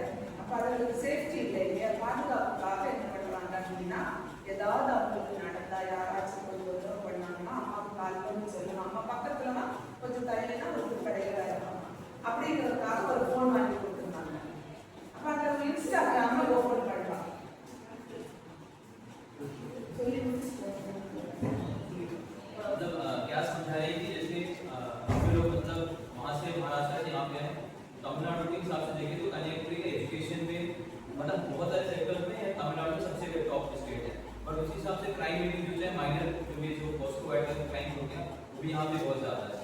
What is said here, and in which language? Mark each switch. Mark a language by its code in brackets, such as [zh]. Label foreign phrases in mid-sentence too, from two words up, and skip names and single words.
[ta] அப்போ அவங்களுக்கு சேஃப்டி இல்லை இல்லையா? பாதுகாப்புக்காக என்ன பண்ணுறாங்க அப்படின்னா ஏதாவது அவங்களுக்கு நடந்தா யாராச்சும் கொஞ்சம் உதவி பண்ணாங்கன்னா அம்மாவுக்கு கால் பண்ணி சொல்லணும். அம்மா பக்கத்துலனா கொஞ்சம் தள்ளினா ஒரு கடையில் இருப்பாங்க. அப்படிங்கிறதுக்காக ஒரு ஃபோன் வாங்கி கொடுத்துருந்தாங்க. அப்போ அந்த இன்ஸ்டாகிராம ஓப்பன் பண்ணலாம் சொல்லி [hi] मतलब क्या समझा रहे हैं कि जैसे काफी लोग मतलब वहाँ से महाराष्ट्र से यहाँ पे हैं, तमिलनाडु के हिसाब से देखें तो कन्याकुमारी का एजुकेशन में मतलब बहुत सारे सेक्टर्स में तमिलनाडु सबसे [en] top state [hi] है, बट उसी हिसाब से [en] crime rate [hi] जो है माइनर भी जो [en] positive adverse crime [hi] हो गया वो भी यहाँ पे बहुत ज़्यादा है।